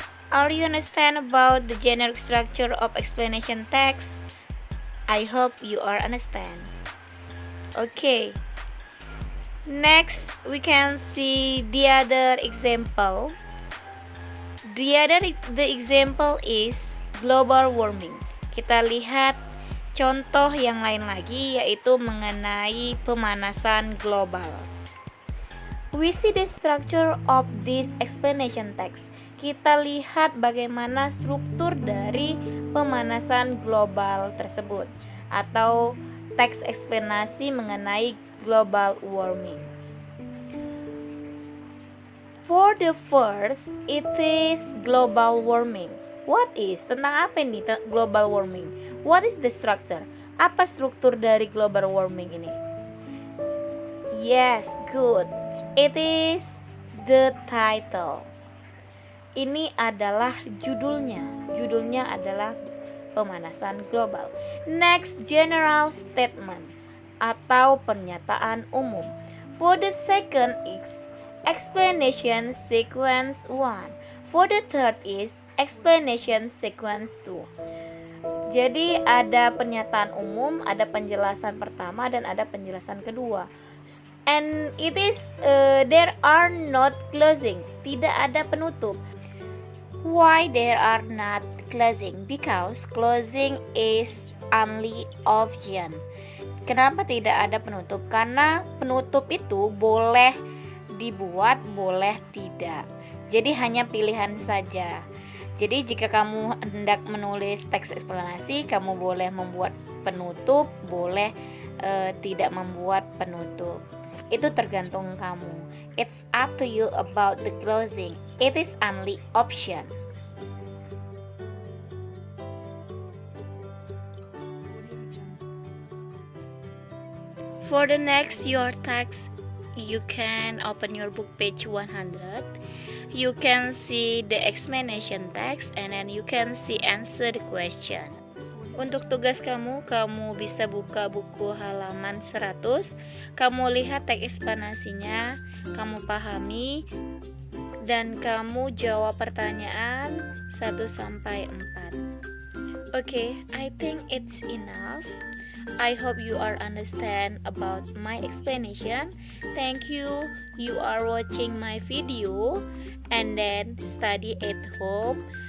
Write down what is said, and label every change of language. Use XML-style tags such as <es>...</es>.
<en>Are you understand about the generic structure of explanation text? I hope you are understand. Okay. Next, we can see the other example. The example is global warming.</en> <id>Kita lihat contoh yang lain lagi, yaitu mengenai pemanasan global.</id> <en>We see the structure of this explanation text.</en> <id>Kita lihat bagaimana struktur dari pemanasan global tersebut, atau teks eksplanasi mengenai global warming.</id> <en>For the first, it is global warming. What is?</en> <id>Tentang apa ini</id> <en>global warming? What is the structure?</en> <id>Apa struktur dari global warming ini?</id> <en>Yes, good. It is the title.</en> <id>Ini adalah judulnya. Judulnya adalah pemanasan global.</id> <en>Next, general statement</en> <id>atau pernyataan umum.</id> <en>For the second is explanation sequence 1. For the third is explanation sequence 2.</en> <id>Jadi ada pernyataan umum, ada penjelasan pertama, dan ada penjelasan kedua.</id> <en>And it is there are not closing.</en> <id>Tidak ada penutup.</id> <en>Why there are not closing? Because closing is only option.</en> <id>Kenapa tidak ada penutup? Karena penutup itu boleh dibuat, boleh tidak. Jadi hanya pilihan saja. Jadi jika kamu hendak menulis teks eksplanasi, kamu boleh membuat penutup, boleh tidak membuat penutup. Itu tergantung kamu.</id> <en>It's up to you about the closing. It is only option. For the next your text, you can open your book page 100. You can see the explanation text and then you can see answer the question.</en> <id>Untuk tugas kamu bisa buka buku halaman 100. Kamu lihat teks eksplanasinya, kamu pahami, dan kamu jawab pertanyaan 1 sampai 4.</id> <en>Okay, I think it's enough. I hope you are understand about my explanation. Thank you. You are watching my video and then study at home.</en>